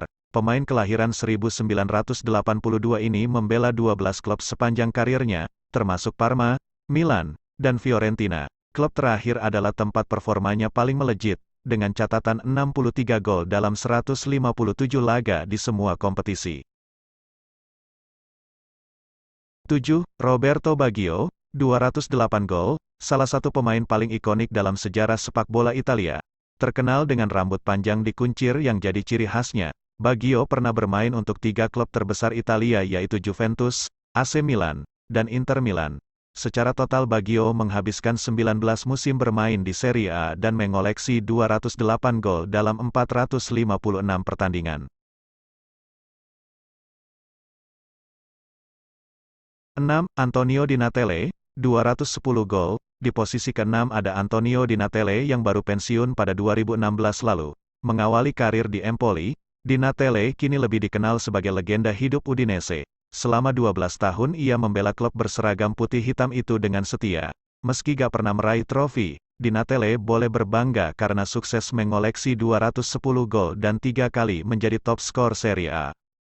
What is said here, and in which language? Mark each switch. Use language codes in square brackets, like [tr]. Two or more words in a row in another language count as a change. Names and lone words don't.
[id] Pemain kelahiran 1982 ini membela 12 klub sepanjang karirnya, termasuk Parma, Milan, dan Fiorentina. Klub terakhir adalah tempat performanya paling melejit, dengan catatan 63 gol dalam 157 laga di semua kompetisi. 7. Roberto Baggio, 208 gol, salah satu pemain paling ikonik dalam sejarah sepak bola Italia. Terkenal dengan rambut panjang dikuncir yang jadi ciri khasnya, Baggio pernah bermain untuk 3 klub terbesar Italia yaitu Juventus, AC Milan, dan Inter Milan. Secara total Baggio menghabiskan 19 musim bermain di Serie A dan mengoleksi 208 gol dalam 456 pertandingan. 6. Antonio Di Natale, 210 gol. Di posisi ke-6 ada Antonio Di Natale yang baru pensiun pada 2016 lalu. Mengawali karir di Empoli, Di Natale kini lebih dikenal sebagai legenda hidup Udinese. Selama 12 tahun ia membela klub berseragam putih hitam itu dengan setia. Meski gak pernah meraih trofi, Di Natale boleh berbangga karena sukses mengoleksi 210 gol dan 3 kali menjadi top skor Serie A.